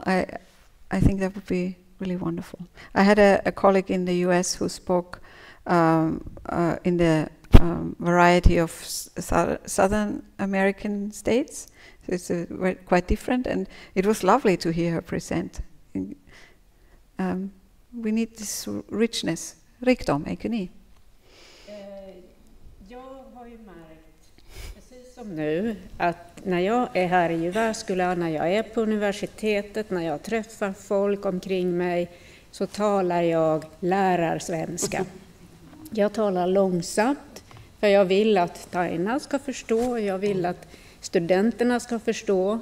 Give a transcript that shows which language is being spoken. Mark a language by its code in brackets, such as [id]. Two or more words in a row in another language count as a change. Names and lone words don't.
[en] I think that would be really wonderful. I had a colleague in the US who spoke in the variety of Southern American states. So it's quite different, and it was lovely to hear her present. We need this richness, [fi] rikdom, eikö niin? [sv] Jag har ju märkt, precis som nu, att när jag är här i Jyväskylä, när jag är på universitetet, när jag träffar folk omkring mig, så talar jag lärarsvenska. Jag talar långsamt, för jag vill att Taina ska förstå, jag vill att studenterna ska förstå.